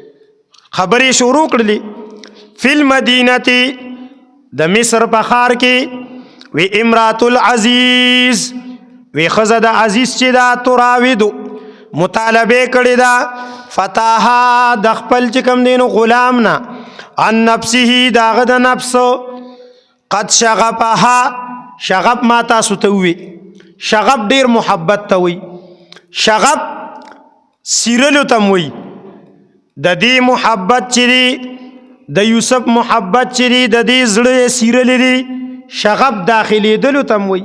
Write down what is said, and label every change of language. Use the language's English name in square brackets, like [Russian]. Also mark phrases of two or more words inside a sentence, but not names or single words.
[Arabic] فی المدینة، [Pashto] د مصر په ښار کې، وی [Arabic] امرات العزیز، [Pashto] وی ښځه د عزیز چې دا تراودو مطالبه کړې ده، فتاها د خپل چې کوم دی نو غلام نه، [Arabic] عن نفسه [Pashto] د هغه د نفس، [Arabic] قد شغفها، [Pashto] شغف ما تاسو ته ووي، شغف ډیر محبت ته وي، شغف سیرلو ته وي. د دې محبت چې دی، د یوسف محبت چې دی، د دې زړه سیرلی دی، شغف داخلېدلو ته وي.